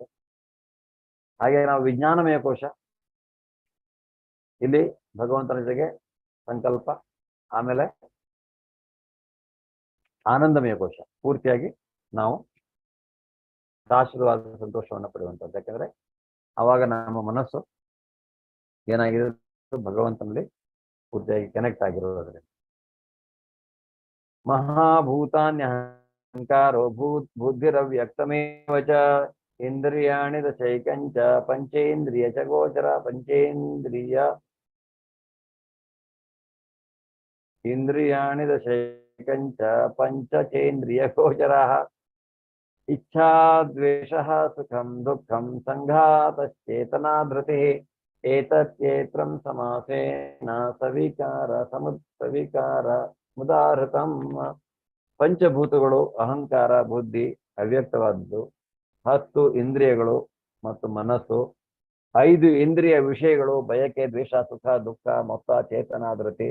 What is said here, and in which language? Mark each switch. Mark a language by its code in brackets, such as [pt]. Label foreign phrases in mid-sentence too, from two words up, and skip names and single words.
[kn] ಹಾಗೆ ನಾವು ವಿಜ್ಞಾನಮಯ ಕೋಶ, ಇಲ್ಲಿ ಭಗವಂತನ ಜೊತೆಗೆ ಸಂಕಲ್ಪ, ಆಮೇಲೆ ಆನಂದಮಯ ಕೋಶ, ಪೂರ್ತಿಯಾಗಿ ನಾವು ಶಾಶ್ವತವಾದ ಸಂತೋಷವನ್ನು ಪಡೆಯುವಂಥದ್ದು. ಯಾಕಂದ್ರೆ ಆವಾಗ ನಮ್ಮ ಮನಸ್ಸು ಏನಾಗಿದೆ, ಭಗವಂತನಲ್ಲಿ ಪೂರ್ತಿಯಾಗಿ ಕನೆಕ್ಟ್ ಆಗಿರೋದ್ರಿಂದ. [sa] ಮಹಾಭೂತಾನ್ಯಹಂಕಾರೋ ಬುದ್ಧಿರವ್ಯಕ್ತಮೇವ ಚ ಇಂದ್ರಿಯಾಣಿ ದಶೈಕಂಚ ಪಂಚೇಂದ್ರಿಯ ಚ ಗೋಚರ ಇಂದ್ರಿಯಾಣಿ ದಶೈಕಂಚ ಪಂಚಚೇಂದ್ರಿಯ ಗೋಚರಾಃ ಇಚ್ಛಾ ದ್ವೇಷಃ ಸುಖಂ ದುಃಖಂ ಸಂಘಾತಶ್ಚೇತನಾ ಧೃತಿಃ ಏತತ್ಯೇತ್ರಂ ಸಮಾಸೇನ ಸವಿಕಾರ ಮುದಾಹೃತಂ. [kn] ಪಂಚಭೂತಗಳು ಅಹಂಕಾರ, ಬುದ್ಧಿ ಅವ್ಯಕ್ತವಾದದ್ದು, 10 ಇಂದ್ರಿಯಗಳು ಮತ್ತು ಮನಸ್ಸು, 5 ಇಂದ್ರಿಯ ವಿಷಯಗಳು ಬಯಕೆ, ದ್ವೇಷ, ಸುಖ, ದುಃಖ, ಮೊತ್ತ, ಚೇತನ, ಧೃತಿ.